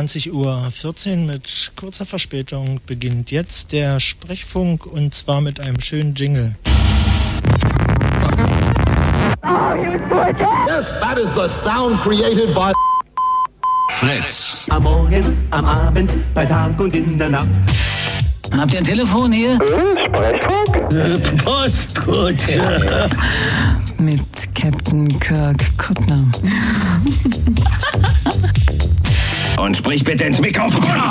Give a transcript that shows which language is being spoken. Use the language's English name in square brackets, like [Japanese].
[German] Uhr 14 mit kurzer Verspätung beginnt jetzt der Sprechfunk und zwar mit einem schönen Jingle. [English] Yes, that is the sound created by Fritz. [German] Am Morgen, am Abend, bei Tag und in der Nacht. Habt ihr ein Telefon hier? Sprechfunk? Postkutsche. Ja. Mit Captain Kirk Kuttner. Und sprich bitte ins Mikrofon.